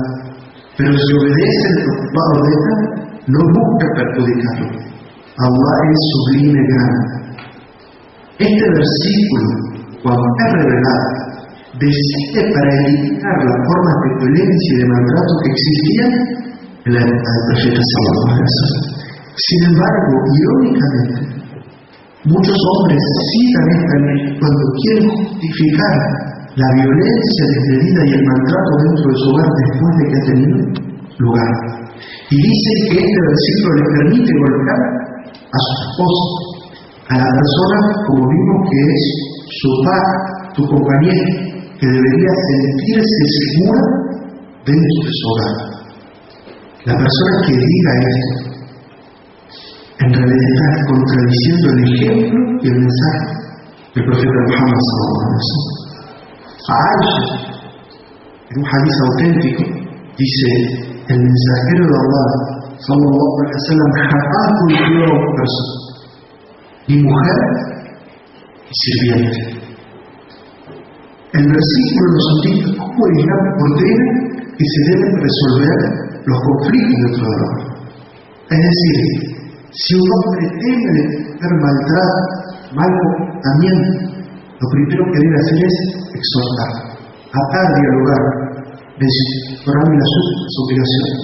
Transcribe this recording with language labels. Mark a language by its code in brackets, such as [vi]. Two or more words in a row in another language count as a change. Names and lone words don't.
[es] Pero si obedecen lo que Allah ordena, no busca perjudicarlo. Allah es sublime grande. Este versículo, cuando es revelado, decide para eliminar las formas de violencia y de maltrato que existían en la época del profeta [ar] صلى الله عليه وسلم. [es] Sin embargo, irónicamente, muchos hombres citan esta ley cuando quieren justificar la violencia desmedida y el maltrato dentro de su hogar después de que ha tenido lugar. Y dicen que este versículo le permite golpear a su esposa, a la persona, como vimos, que es su par, tu compañero, que debería sentirse segura dentro de su hogar. La persona que diga esto, en realidad está contradiciendo el ejemplo y el mensaje del profeta Muhammad [ar] صلى الله عليه وسلم. [es] A Aisha, En un hadiz auténtico, dice: el mensajero de Allah, [ar] صلى الله عليه وسلم, [es] jamás golpeó a una persona, ni mujer ni sirviente. El versículo nos indica cómo el Islam ordena que se deben resolver los conflictos dentro del hogar. Es decir, si un hombre teme de tener maltrato, mal comportamiento, lo primero que debe hacer es exhortar, atar, dialogar, mencionar las obligaciones.